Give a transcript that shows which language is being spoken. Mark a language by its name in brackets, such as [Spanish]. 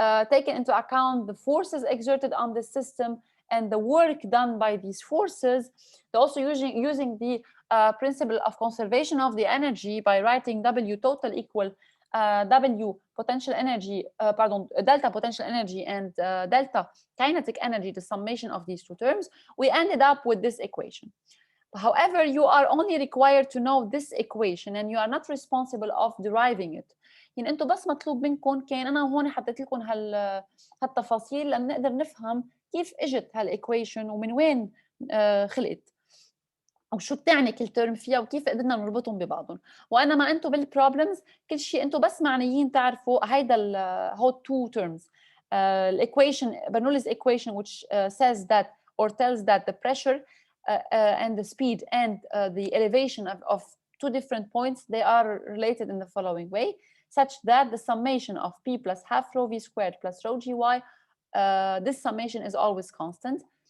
[English] taken into account the forces exerted on the system and the work done by these forces, also using the principle of conservation of the energy by writing W total equal W potential energy, delta potential energy and delta kinetic energy, the summation of these two terms, we ended up with this equation. However, you are only required to know this equation and you are not responsible of deriving it. [Arabic] يعني انتم بس مطلوب منكم كان انا هون حطيت لكم هالتفاصيل لان نقدر نفهم كيف اجت هالايكويشن ومن وين خلقت وشو بتعني كل ترم فيها وكيف قدرنا نربطهم ببعضهم. وانما انتم بالبروبلمز كل شيء انتم بس معنيين تعرفوا هيدا هو [English] two terms. Equation, Bernoulli's equation, which says that or tells that the pressure and the speed and the elevation of two different points, they are related in the following way, such that the summation of P plus half rho V squared plus rho GY, this summation is always constant.